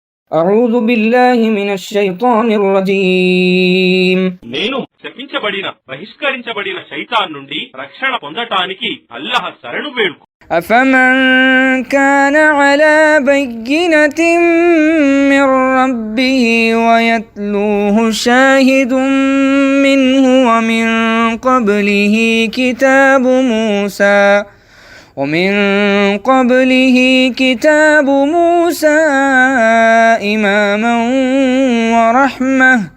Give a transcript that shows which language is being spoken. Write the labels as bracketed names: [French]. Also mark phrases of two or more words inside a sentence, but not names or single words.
[Arabic] أعوذ بالله من الشيطان الرجيم [Telugu] నేను శపించబడిన బహిష్కరించబడిన శైతాన్ నుండి రక్షణ పొందటానికి అల్లాహ్ శరణు వేడుకు. [Arabic] أفمن كان على بينة من ربه ويتلوه شاهد منه ومن قبله كتاب موسى إماما ورحمة